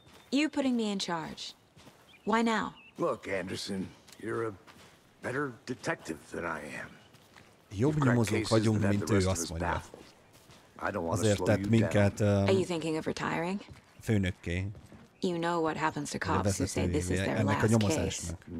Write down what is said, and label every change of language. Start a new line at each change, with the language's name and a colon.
English: You putting me in charge. Why now? Look, Anderson, you're a better detective than I am.
Hungarian: Jobb nyomozók vagyunk, mint ő, azt mondja. Azért tett minket
English: Are you thinking of retiring?
Hungarian: Főnökké.
English: You know what happens to cops who say this is their last case.